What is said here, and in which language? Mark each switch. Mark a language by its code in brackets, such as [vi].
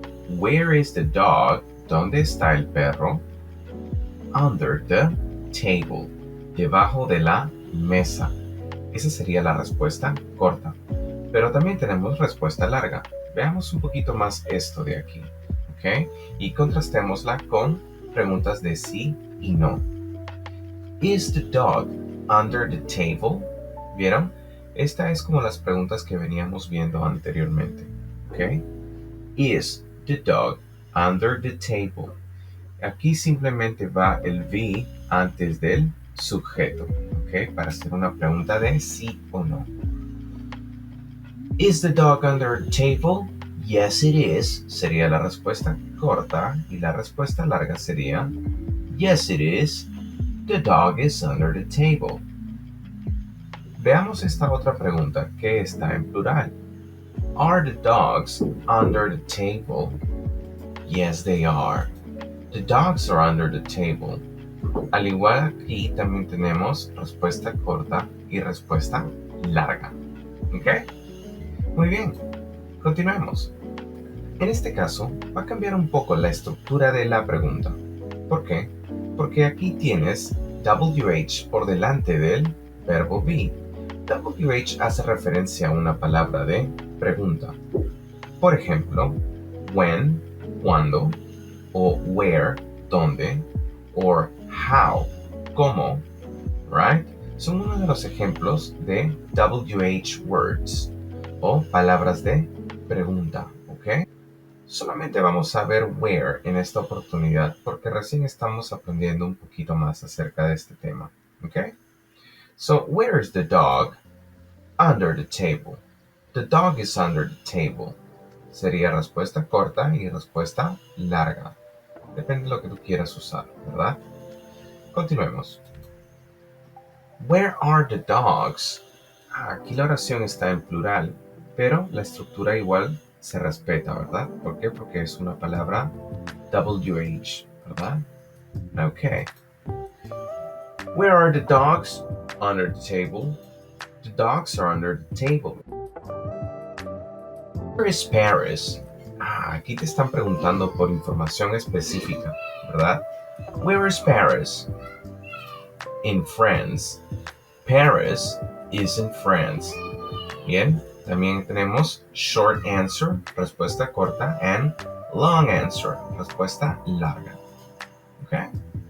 [en] Where is the dog? [es] ¿Dónde está el perro? [en] Under the table. [es] Debajo de la mesa. Esa sería la respuesta corta. Pero también tenemos respuesta larga. Veamos un poquito más esto de aquí. ¿Ok? Y contrastémosla con preguntas de sí y no. [en] Is the dog under the table? [es] ¿Vieron? Esta es como las preguntas que veníamos viendo anteriormente. ¿Ok? [en] Is the dog under the table? [es] Aquí simplemente va el be antes del sujeto. ¿Ok? Para hacer una pregunta de sí o no. [en] Is the dog under the table? Yes, it is. [es] Sería la respuesta corta y la respuesta larga sería [en] Yes, it is. The dog is under the table. [es] Veamos esta otra pregunta que está en plural. [en] Are the dogs under the table? Yes, they are. The dogs are under the table. [es] Al igual aquí también tenemos respuesta corta y respuesta larga. ¿Ok? Muy bien. Continuemos. En este caso, va a cambiar un poco la estructura de la pregunta. ¿Por qué? Porque aquí tienes WH por delante del verbo be. WH hace referencia a una palabra de pregunta. Por ejemplo, when, cuándo, o where, dónde, or how, cómo, right? Son uno de los ejemplos de WH words o palabras de pregunta, ¿ok? Solamente vamos a ver where en esta oportunidad porque recién estamos aprendiendo un poquito más acerca de este tema, ¿ok? [en] So, where is the dog? Under the table. The dog is under the table. [es] Sería respuesta corta y respuesta larga. Depende de lo que tú quieras usar, ¿verdad? Continuemos. [en] Where are the dogs? [es] Aquí la oración está en plural, pero la estructura igual se respeta, ¿verdad? ¿Por qué? Porque es una palabra WH, ¿verdad? [en] Okay. Where are the dogs? Under the table. The dogs are under the table. Where is Paris? [es] Aquí te están preguntando por información específica, ¿verdad? [en] Where is Paris? In France. Paris is in France. [es] Bien, también tenemos short answer, respuesta corta, and long answer, respuesta larga. Okay?